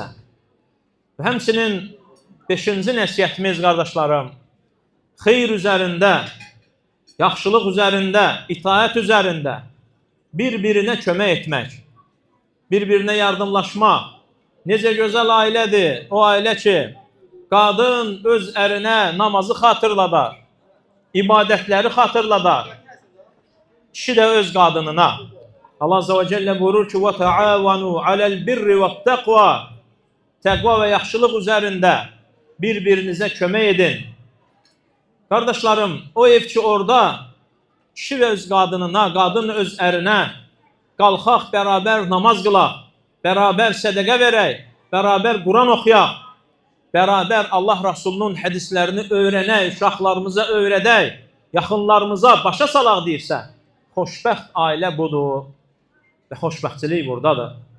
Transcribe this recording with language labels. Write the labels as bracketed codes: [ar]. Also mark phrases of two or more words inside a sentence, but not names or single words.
[az] Və həmçinin 5-ci nəsiyyətimiz, qardaşlarım, xeyr üzərində, yaxşılıq üzərində, itaət üzərində bir-birinə kömək etmək, bir-birinə yardımlaşmaq. Necə gözəl ailədir o ailə ki, qadın öz ərinə namazı xatırladar, ibadətləri xatırladar, kişi də öz qadınına. [ar] الله عز وجل [az] buyurur ki [ar] وَتَعَاوَنُوا عَلَى الْبِرِّ وَالتَّقْوَى [az] Təqva və yaxşılıq üzərində bir-birinizə kömək edin. Qardaşlarım, o ev ki orada kişi və öz qadınına, qadın öz ərinə qalxaq, bərabər namaz qılaq, bərabər sədəqə verək, bərabər Quran oxuyaq, bərabər Allah Rasulunun hədislərini öyrənək, uşaqlarımıza öyrədək, yaxınlarımıza başa salaq deyirsə, xoşbəxt ailə budur və xoşbəxtçilik buradadır.